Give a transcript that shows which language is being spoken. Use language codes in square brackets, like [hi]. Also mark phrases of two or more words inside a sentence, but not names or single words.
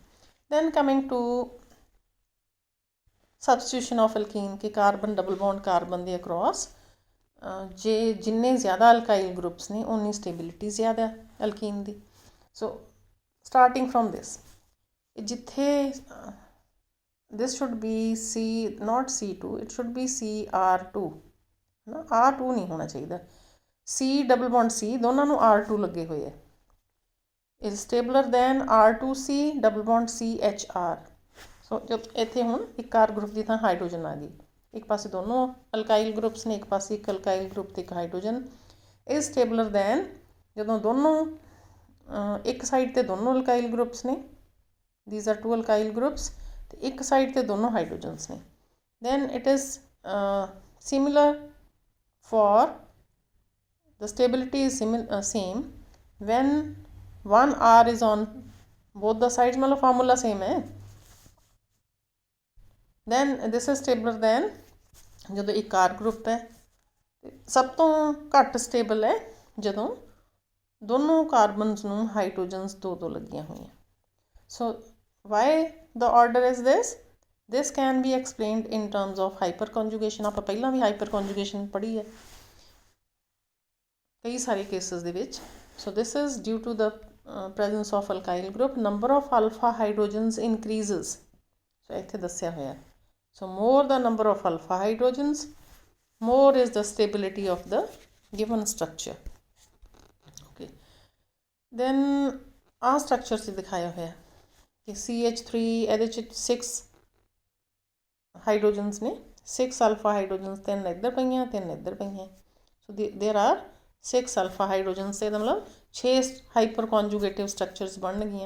[en] then coming to substitution of alkene, [pa] ਕਿ [en] carbon double bond carbon [pa] ਦੇ ਅਕਰੋਸ ਜੇ ਜਿੰਨੇ ਜ਼ਿਆਦਾ [en] alkyl groups [pa] ਨੇ ਉਨੀ ਸਟੇਬਿਲਿਟੀ ਜ਼ਿਆਦਾ ਅਲਕੀਨ ਦੀ। [en] so starting from this, ਜਿੱਥੇ this should be C not C2, it should be CR2 [pa] ਨਾ, R2 ਨਹੀਂ ਹੋਣਾ ਚਾਹੀਦਾ। C [en] double bond [pa] C ਦੋਨਾਂ ਨੂੰ R2 ਲੱਗੇ ਹੋਏ ਹੈ, [en] is stabler than R2C double bond CHR। [pa] ਸੋ ਇੱਥੇ ਹੁਣ ਇੱਕ ਕਾਰ ਗਰੁੱਪ ਦੀ ਥਾਂ ਹਾਈਡਰੋਜਨ ਆ ਗਈ। ਇੱਕ ਪਾਸੇ ਦੋਨੋਂ [en] alkyl groups [pa] ਨੇ, ਇੱਕ ਪਾਸੇ ਇੱਕ [en] alkyl group [pa] ਤੇ ਇੱਕ ਹਾਈਡਰੋਜਨ। [en] is stabler than [pa] ਜਦੋਂ ਦੋਨੋਂ ਇੱਕ ਸਾਈਡ 'ਤੇ ਦੋਨੋਂ [en] alkyl groups [pa] ਨੇ, [en] these are two alkyl groups, [pa] ਤੇ ਇੱਕ ਸਾਈਡ 'ਤੇ ਦੋਨੋਂ ਹਾਈਡਰੋਜਨਸ ਨੇ। [en] then it is similar for the stability is same when 1 R is on both the sides, [pa] ਮਤਲਬ ਫਾਰਮੂਲਾ ਸੇਮ ਹੈ। [en] then this is stabler than [pa] ਜਦੋਂ ਇੱਕ R ਗਰੁੱਪ ਹੈ। ਸਭ ਤੋਂ ਘੱਟ ਸਟੇਬਲ ਹੈ ਜਦੋਂ ਦੋਨੋਂ ਕਾਰਬਨਸ ਨੂੰ ਹਾਈਡਰੋਜਨਸ ਦੋ ਲੱਗੀਆਂ ਹੋਈਆਂ। [en] so why the order is this can be explained in terms of hyperconjugation। [pa] ਆਪਾਂ ਪਹਿਲਾਂ ਵੀ hyperconjugation ਪੜ੍ਹੀ ਹੈ ਕਈ ਸਾਰੇ ਕੇਸਿਸ ਦੇ ਵਿੱਚ। [en] so this is due to the presence of alkyl group, number of alpha hydrogens increases। [pa] so ਇੱਥੇ ਦੱਸਿਆ ਹੋਇਆ। [en] so more the number of alpha hydrogens, more is the stability of the given structure। okay, then [pa] ਆਹ structure ਸੀ ਦਿਖਾਇਆ ਹੋਇਆ ਕਿ CH3 ਇਹਦੇ 'ਚ 6 ਹਾਈਡਰੋਜਨਸ ਨੇ, 6 [en] alpha hydrogens, [pa] 3 ਇੱਧਰ ਪਈਆਂ 3 ਇੱਧਰ ਪਈਆਂ। [en] so there are 6 alpha hydrogens. [pa] ਇਹਦਾ ਮਤਲਬ 6 [en] hyper conjugative structures [pa] ਬਣਨਗੀਆਂ।